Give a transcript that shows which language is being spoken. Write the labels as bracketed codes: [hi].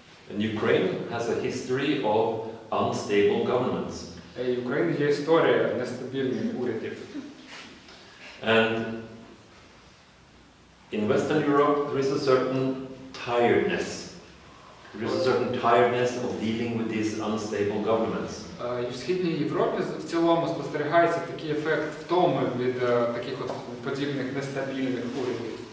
[en] And Ukraine has a history of unstable governments. [uk] І в Україні є історія нестабільних урядів. [en] And in Western Europe there is a certain tiredness. There is a certain tiredness of dealing with these unstable governments. [uk] І в Східній Європі в цілому спостерігається такий ефект втоми від таких от подібних нестабільних урядів.